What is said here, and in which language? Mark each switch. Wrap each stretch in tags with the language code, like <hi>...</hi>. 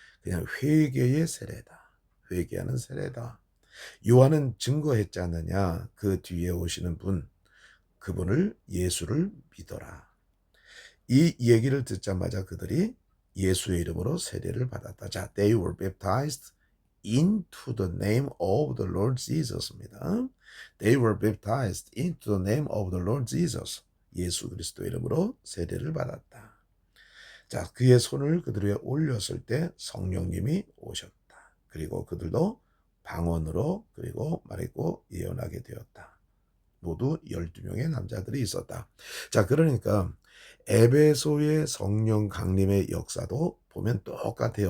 <ko>그냥 회개의 세례다. 회개하는 세례다. 요한은 증거했지 않느냐? 그 뒤에 오시는 분, 그분을 예수를 믿어라. 이 얘기를 듣자마자 그들이 예수의 이름으로 세례를 받았다.</ko> <en>자, they were baptized into the name of the Lord Jesus입니다. They were baptized into the name of the Lord Jesus.</en> <ko>예수 그리스도 이름으로 세례를 받았다. 자, 그의 손을 그들 위에 올렸을 때 성령님이 오셨다. 그리고 그들도 방언으로 그리고 말했고 예언하게 되었다. 모두 12명의 남자들이 있었다. 자, 그러니까 에베소의 성령 강림의 역사도 보면 똑같아요.</ko>